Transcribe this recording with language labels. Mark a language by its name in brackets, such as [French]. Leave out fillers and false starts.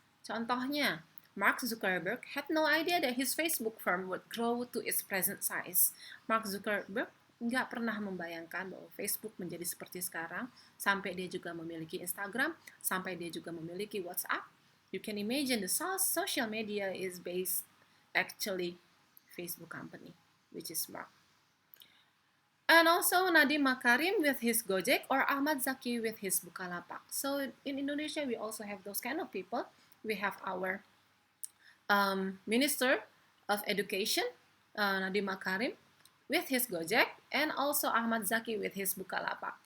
[Indonesian] Contohnya, [English] Mark Zuckerberg had no idea that his Facebook firm would grow to its present size. [Indonesian] Mark Zuckerberg nggak pernah membayangkan bahwa Facebook menjadi seperti sekarang, sampai dia juga memiliki Instagram, sampai dia juga memiliki WhatsApp. [English] You can imagine the social media is based actually Facebook company, which is Mark. And also Nadiem Makarim with his Gojek or Ahmad Zaki with his Bukalapak. So in Indonesia, we also have those kind of people. We have our Minister of Education, Nadiem Makarim, with his Gojek, and also Ahmad Zaki with his Bukalapak.